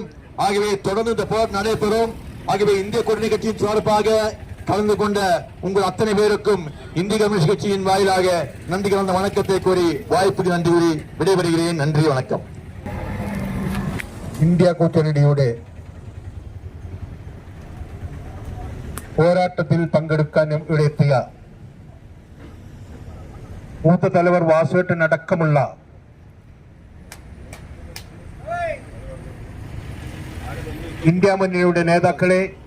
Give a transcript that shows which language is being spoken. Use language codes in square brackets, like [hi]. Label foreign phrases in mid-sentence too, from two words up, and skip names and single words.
[ta] ஆகவே தொடர்ந்து இந்த போராட்டம் நடைபெறும். ஆகவே இந்திய கூட்டணி கட்சியின் சார்பாக கலந்து கொண்ட உங்கள் அத்தனை பேருக்கும் இந்திய கம்யூனிஸ்ட் கட்சியின் வாயிலாக நன்றி கலந்த வணக்கத்தை கூறி வாய்ப்புக்கு நன்றி கூறி விடைபெறுகிறேன். நன்றி, வணக்கம். இந்தியா கூட்டணியோடு [ml] പോരാട്ടത്തിൽ പങ്കെടുക്കാൻ ഇവിടെ എത്തിയ മൂത്ത തലവർ വാസുവേട്ടനടക്കമുള്ള ഇന്ത്യ മുന്നണിയുടെ നേതാക്കളെ,